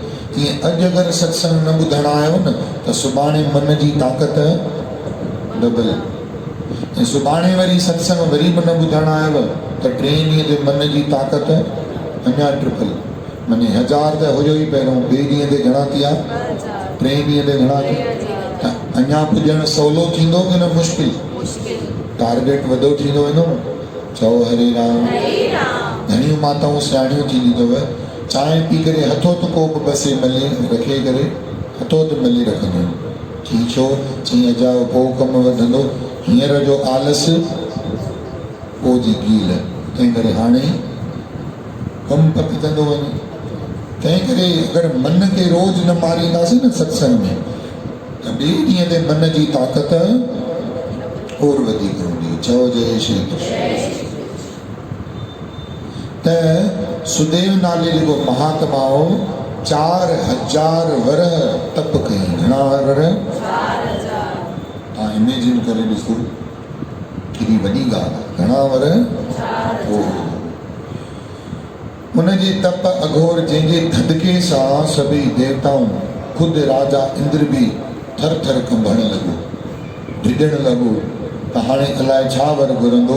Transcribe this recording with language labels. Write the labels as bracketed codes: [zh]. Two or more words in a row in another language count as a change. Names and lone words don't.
[sd] तीअं अॼु अगरि सत्संग न ॿुधण आयो न त सुभाणे मन जी ताक़त डबल, ऐं सुभाणे वरी सत्संग वरी बि न ॿुधण आयव त 3 ॾींहं ते मन जी ताक़त अञा ट्रिपल। माने 1000 त हुयो ई पहिरियों, 2 ॾींहं ते घणा थी विया, 3 ॾींहं ते घणा थी विया। अञा पुॼणु सवलो थींदो की न मुश्किल? टारगेट वॾो थींदो वेंदो। चओ हरे राम। घणियूं माताऊं सियाणियूं थींदियूं अथव, चांहि पी करे हथो त कोप बसे मले रखे करे हथो त मले रखंदियूं। थी छो? चई अजा पोइ कमु वधंदो, हींअर जो आलस पोइ जी गील, तंहिं करे हाणे कमु पकिजंदो वञे। तंहिं करे अगरि मन खे रोज़ न मारींदासीं न सत्संग में त ॿिए ॾींहं ते मन जी ताक़त और वधीक हूंदी। चओ जय श्री कृष्ण। त सुदेव नाले जेको महात्मा हो 4000 वरह तप कई। घणा वरह? 4000। तव्हां इमेजिन करे ॾिसो, केॾी वॾी ॻाल्हि आहे। घणा वरह? उनजे तप अघोर जंहिंजे धदके सां सभई देवताऊं, ख़ुदि राजा इंद्र बि थर थर कंबण लॻो, ढिॼण लॻो त हाणे अलाए छा वर घुरंदो।